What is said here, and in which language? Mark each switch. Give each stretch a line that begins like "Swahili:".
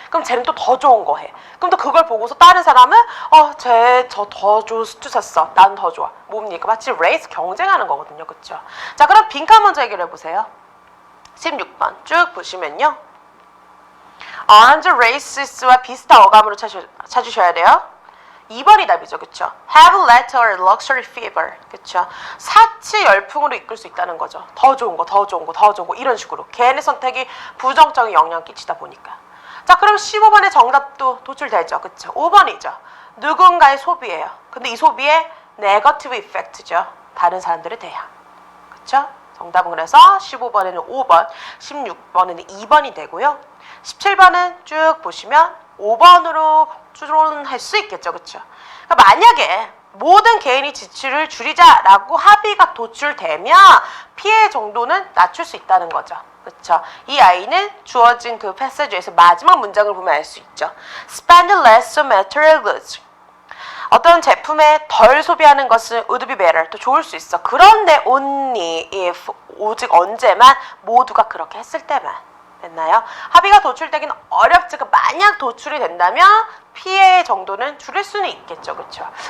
Korean: 그럼 쟤는 또 더 좋은 거 해. 그럼 또 그걸 보고서 다른 사람은 쟤 저 더 좋은 수트 샀어. 난 더 좋아. 뭡니까? 마치 레이스 경쟁하는 거거든요, 그쵸? 자, 그럼 빈칸 먼저 해결해 보세요. 16번 쭉 보시면요.
English: armed races
Korean: 와 비슷한 어감으로 찾으셔야 돼요. 2번이 답이죠. 그쵸?
English: have led to a luxury fever.
Korean: 그쵸? 사치 열풍으로 이끌 수 있다는 거죠. 더 좋은 거, 더 좋은 거, 더 좋은 거 이런 식으로. 개인의 선택이 부정적인 영향을 끼치다 보니까. 자, 그럼 15번의 정답도 도출되죠. 그쵸? 5번이죠. 누군가의 소비예요. 근데 이 소비의
English: negative effect
Korean: 죠. 다른 사람들에 대한. 그쵸? 정답은 그래서 15번에는 5번, 16번에는 2번이 되고요. 17번은 쭉 보시면 5번으로 추론할 수 있겠죠. 그쵸? 그러니까 만약에 모든 개인이 지출을 줄이자라고 합의가 도출되면 피해 정도는 낮출 수 있다는 거죠. 그쵸? 이 아이는 주어진 그 패시지에서 마지막 문장을 보면 알 수 있죠.
English: Spend less on material goods.
Korean: 어떤 제품에 덜 소비하는 것은
English: would be better,
Korean: 또 좋을 수 있어. 그런데
English: only if,
Korean: 오직 언제만, 모두가 그렇게 했을 때만. 됐나요? 합의가 도출되긴 어렵지. 만약 도출이 된다면 피해 정도는 줄일 수는 있겠죠. 그쵸?